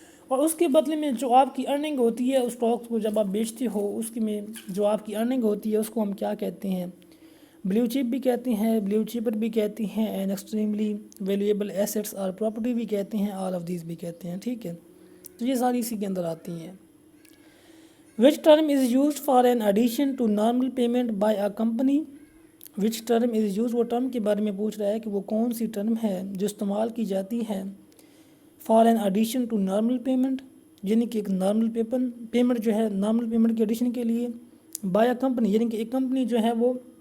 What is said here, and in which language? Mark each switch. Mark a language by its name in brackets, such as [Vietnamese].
[Urdu] اور اس کے بدلے میں جو آپ کی ارننگ ہوتی ہے اس اسٹاک کو جب آپ بیچتے ہو، اس کی میں جو آپ کی ارننگ ہوتی ہے اس کو ہم کیا کہتے ہیں، بلیو چپ بھی کہتے ہیں، بلیو چپر بھی کہتے ہیں، [English] and extremely valuable assets [Urdu] اور پراپرٹی بھی کہتے ہیں، [English] all of these [Urdu] بھی کہتے ہیں، ٹھیک ہے. تو یہ ساری اسی کے اندر آتی ہیں. [English] Which term is used for an addition to normal payment by a company. Which term is use, [Urdu] وہ ٹرم کے بارے میں پوچھ رہا ہے کہ وہ کون سی ٹرم ہے جو استعمال کی جاتی ہے [English] for an addition to normal payment, [Urdu] یعنی کہ ایک نارمل پیمنٹ جو ہے نارمل پیمنٹ کے ایڈیشن کے لیے، [English] by a company [Urdu] یعنی کہ ایک کمپنی جو ہے وہ